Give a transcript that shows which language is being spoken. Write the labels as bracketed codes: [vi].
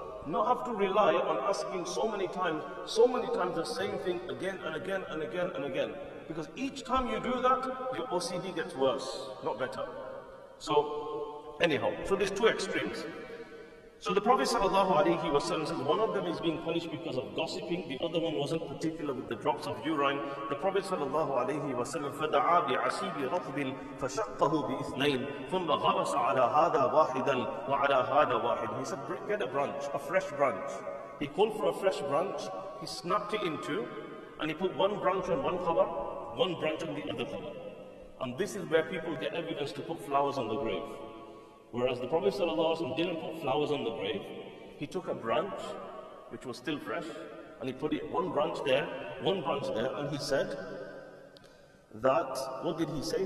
[en] Not have to rely on asking so many times the same thing again and again and again and again. Because each time you do that, your OCD gets worse, not better. So, Anyhow, so there's two extremes. So the Prophet ﷺ says one of them is being punished because of gossiping, the other one wasn't particular with the drops of urine. The Prophet ﷺ [ar] فَدَعَا بِعَسِيبِ رَطْبٍ فَشَقَّهُ بِإِثْنَيْنِ ثُمَّ غَرَسَ عَلَى هَذَا وَاحِدًا وَعَلَى هَذَا وَاحِدًا. [en] He said, get a branch, a fresh branch. He called for a fresh branch, he snapped it in two, and he put one branch on one cover, one branch on the other cover. And this is where people get evidence to put flowers on the grave. Whereas the Prophet ﷺ didn't put flowers on the grave. He took a branch, which was still fresh, and he put it one branch there, and he said that, what did he say?